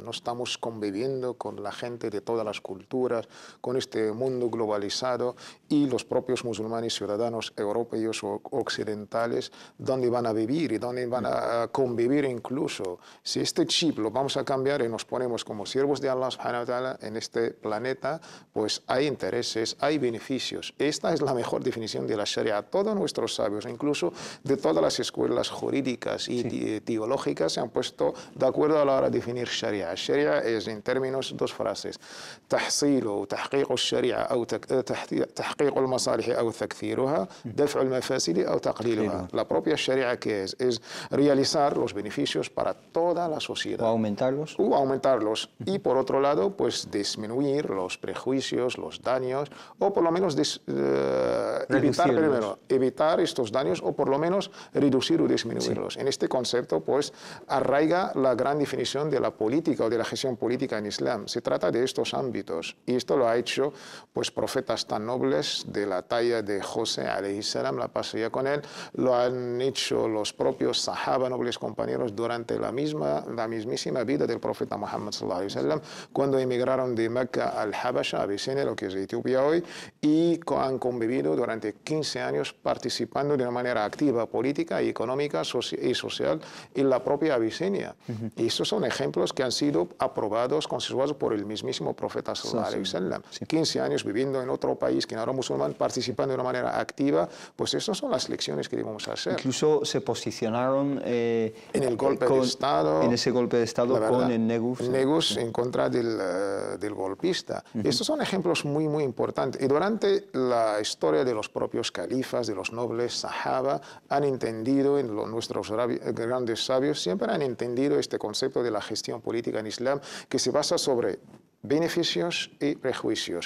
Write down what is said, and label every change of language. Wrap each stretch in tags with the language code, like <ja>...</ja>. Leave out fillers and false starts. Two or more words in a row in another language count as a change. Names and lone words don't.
<es>No estamos conviviendo con la gente de todas las culturas, con este mundo globalizado, y los propios musulmanes, ciudadanos europeos o occidentales, ¿dónde van a vivir y dónde van a convivir incluso? Si este chip lo vamos a cambiar y nos ponemos como siervos de</es> <ar>الله سبحانه وتعالى</ar> <es>en este planeta, planeta, pues hay intereses, hay beneficios. Esta es la mejor definición de la Sharia. Todos nuestros sabios, incluso de todas las escuelas jurídicas y teológicas, se han puesto de acuerdo a la hora de definir Sharia. Sharia es, en términos, dos frases:</es> <ar>تحصيل وتحقيق الشريعة أو تحقيق المصالح أو تكثيرها، دفع المفاسد أو تقليلها.</ar> <es>La propia Sharia, ¿qué es realizar los beneficios para toda la sociedad. O aumentarlos. Y por otro lado, pues disminuir los prejuicios, los daños, o por lo menos evitar estos daños, o por lo menos reducir o disminuirlos. En este concepto, pues, arraiga la gran definición de la política o de la gestión política en Islam. Se trata de estos ámbitos, y esto lo ha hecho, pues, profetas tan nobles de la talla de José,</es> <ar>عليه السلام,</ar> <es>la paz sea con él, lo han hecho los propios sahaba, nobles compañeros, durante la mismísima vida del profeta Muhammad</es> <ar>صلى الله عليه وسلم,</ar> <es>cuando emigraron de Mecca al Habasha, Abisinia, lo que es Etiopía hoy, y han convivido durante 15 años participando de una manera activa, política y económica y social en la propia Abisinia. Y estos son ejemplos que han sido aprobados, consensuados por el mismísimo profeta</es> <ar>صلى الله عليه وسلم.</ar> <es>15 años viviendo en otro país que no era musulmán, participando de una manera activa, pues esas son las lecciones que debemos hacer. Incluso se posicionaron en el golpe de Estado. En ese golpe de Estado con el Negus. En contra del golpista. Estos son ejemplos muy, muy importantes. Y durante la historia de los propios califas, de los nobles sahaba, han entendido, nuestros grandes sabios siempre han entendido este concepto de la gestión política en Islam, que se basa sobre beneficios y prejuicios.</es>